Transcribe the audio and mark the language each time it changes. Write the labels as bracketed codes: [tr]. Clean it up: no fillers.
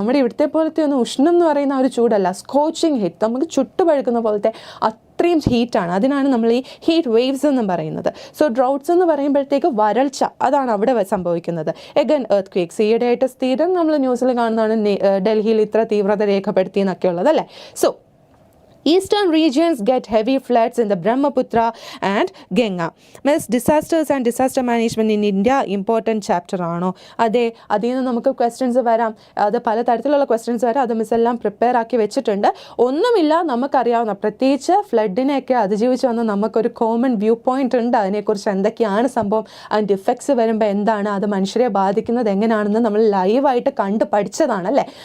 [ml] നമ്മുടെ ഇവിടുത്തെ പോലത്തെ ഒന്ന് ഉഷ്ണം എന്ന് പറയുന്ന ഒരു ചൂടല്ല, സ്കോച്ചിങ് ഹീറ്റ്. നമുക്ക് ചുട്ടുപഴുക്കുന്ന പോലത്തെ അത്രയും ഹീറ്റാണ്. അതിനാണ് നമ്മൾ ഈ ഹീറ്റ് വേവ്സ് എന്ന് പറയുന്നത്. സോ ഡ്രൗട്ട്സ് എന്ന് പറയുമ്പോഴത്തേക്ക് വരൾച്ച, അതാണ് അവിടെ സംഭവിക്കുന്നത്. [en] Again earthquakes. [ml] ഈയിടെയായിട്ട് സ്ഥിരം നമ്മൾ ന്യൂസിൽ കാണുന്നതാണ് ഡൽഹിയിൽ ഇത്ര തീവ്രത രേഖപ്പെടുത്തി എന്നൊക്കെ ഉള്ളത്, അല്ലേ. [en] So Eastern regions get heavy floods in the Brahmaputra and Ganga. Means disasters and disaster management in India important chapter [ml] ആണോ? അതെ, അതിൽ നിന്ന് നമുക്ക് ക്വസ്റ്റ്യൻസ് വരാം. അത് പല തരത്തിലുള്ള ക്വസ്റ്റ്യൻസ് വരാം. അത് മിസ് എല്ലാം പ്രിപ്പയർ ആക്കി വെച്ചിട്ടുണ്ട്. ഒന്നുമില്ല, നമുക്കറിയാവുന്ന, പ്രത്യേകിച്ച് ഫ്ലഡിനെയൊക്കെ അതിജീവിച്ച് വന്ന നമുക്കൊരു കോമൺ വ്യൂ പോയിന്റ് ഉണ്ട്. അതിനെക്കുറിച്ച് എന്തൊക്കെയാണ് സംഭവം, അതിൻ്റെ ഇഫക്ട്സ് വരുമ്പോൾ എന്താണ്, അത് മനുഷ്യരെ ബാധിക്കുന്നത് എങ്ങനെയാണെന്ന് നമ്മൾ ലൈവായിട്ട് കണ്ട് പഠിച്ചതാണ്, അല്ലേ.